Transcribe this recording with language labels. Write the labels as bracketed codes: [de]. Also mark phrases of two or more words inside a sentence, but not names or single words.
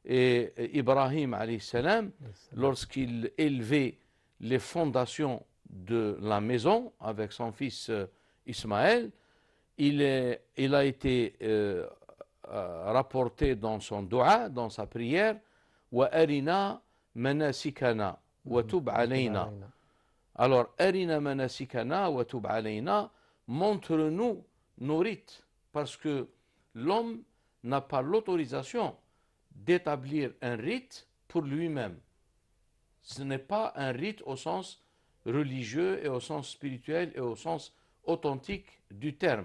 [fr] Et Ibrahim [ar] عليه السلام, [fr] lorsqu'il élevait les fondations de la maison avec son fils Ismaël, il a été rapporté dans son dua, dans sa prière, [ar] وأرنا مناسكنا وتب علينا. Alors, أرنا مناسكنا وتب علينا, [fr] montre-nous nos rites, parce que l'homme n'a pas l'autorisation d'établir un rite pour lui-même. Ce n'est pas un rite au sens religieux et au sens spirituel et au sens authentique du terme.